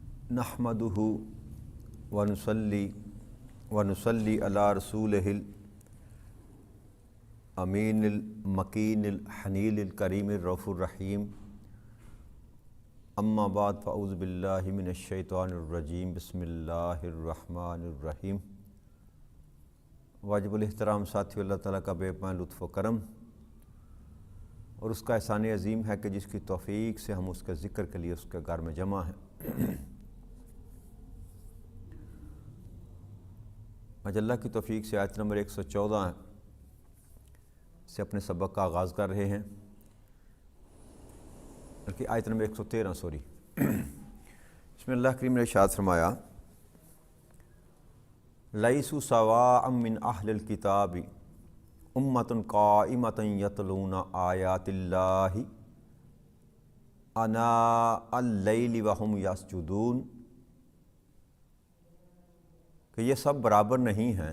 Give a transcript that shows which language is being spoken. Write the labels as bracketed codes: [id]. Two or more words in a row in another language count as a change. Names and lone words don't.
[ar] نحمده ونصلي على رسوله الأمين المكين الحنيل الكريم الرؤوف الرحيم. أما بعد فأعوذ بالله من الشيطان الرجيم. بسم الله الرحمن الرحيم. [hi] वाजिबुल एहतराम साथियों, अल्लाह ताला का बेपनाह लुत्फ़ व करम और उसका एहसान अज़ीम है कि जिसकी तौफ़ीक से हम उसके ज़िक्र के लिए उसके घर में जमा हैं। आज अल्लाह की तौफ़ीक से आयत नंबर 114 से अपने सबक का आगाज़ कर रहे हैं, बल्कि आयत नंबर 113 इसमें अल्लाह करीम ने इरशाद फरमाया, [ar] ليسوا سواء من أهل الكتاب أمة قائمة يتلون آيات الله آناء الليل وهم يسجدون, [hi] कि ये सब बराबर नहीं हैं।